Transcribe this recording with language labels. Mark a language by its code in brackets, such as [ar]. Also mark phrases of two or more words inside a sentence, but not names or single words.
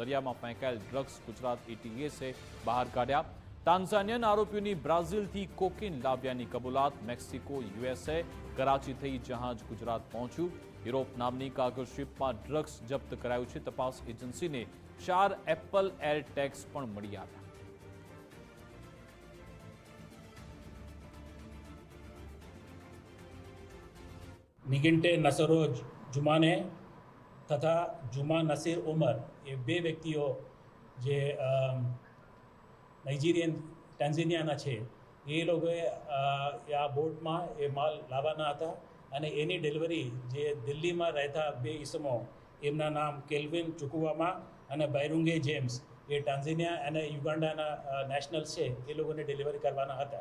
[gu] દરિયામાં ફેંકાયેલ ડ્રગ્સ ગુજરાત એટીએસે બહાર કાઢ્યા। તાન્ઝાનિયન આરોપીઓની બ્રાઝિલથી કોકેન લાવ્યાની કબૂલાત। મેક્સિકો, યુએસએ, કરાચી થઈ જહાજ ગુજરાત પહોંચ્યું। યુરોપ નામની કાર્ગો શિપમાં ડ્રગ્સ જપ્ત કરાયું છે। તપાસ એજન્સીને 4 એપલ એર ટેગ્સ પણ મળી આવ્યા। निगिंटे नसरो जुमाने तथा जुमा नसीर उमर ये 2 વ્યક્તિઓ જે નાઇજીરિયન ટાન્ઝાનિયાના છે એ લોકોએ આ બોટમાં એ માલ લાવવાના હતા અને એની ડિલિવરી જે દિલ્હીમાં રહેતા 2 ઈસમો એમના નામ કેલ્વિન ચુકુવામા અને બાયરુંગે જેમ્સ એ ટાન્ઝાનિયા અને યુગાન્ડાના નેશનલ છે એ લોકોને ડિલિવરી કરવાના હતા।